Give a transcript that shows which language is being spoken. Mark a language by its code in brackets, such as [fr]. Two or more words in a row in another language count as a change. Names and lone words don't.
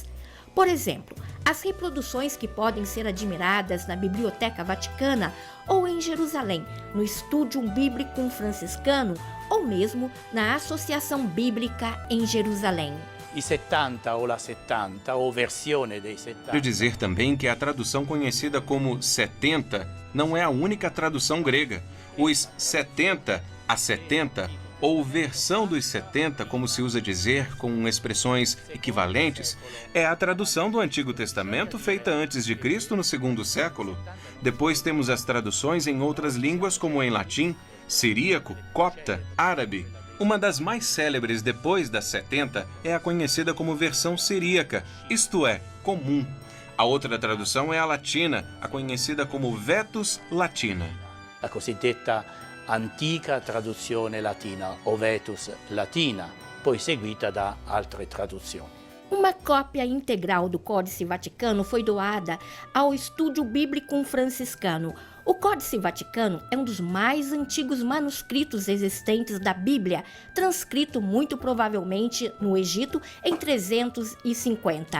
[pt] Por exemplo, as reproduções que podem ser admiradas na Biblioteca Vaticana ou em Jerusalém, no Studium Biblicum Franciscano ou mesmo na Associação Bíblica em Jerusalém. [it] I 70 ou la 70 ou versione dei 70. [pt] Quero dizer também que a tradução conhecida como 70 não é a única tradução grega. Os 70 a 70 ou versão dos 70, como se usa dizer com expressões equivalentes, é a tradução do Antigo Testamento feita antes de Cristo no segundo século. Depois temos as traduções em outras línguas como em latim, siríaco, copta, árabe. Uma das mais célebres depois das 70 é a conhecida como versão siríaca, isto é, comum. A outra tradução é a latina, a conhecida como Vetus Latina. [it] La cosiddetta antica traduzione latina, o Vetus Latina, poi seguita da altre traduzioni. [pt] Uma cópia integral do Códice Vaticano foi doada ao Studium Biblicum Franciscano. O Códice Vaticano é um dos mais antigos manuscritos existentes da Bíblia, transcrito muito provavelmente no Egito em 350.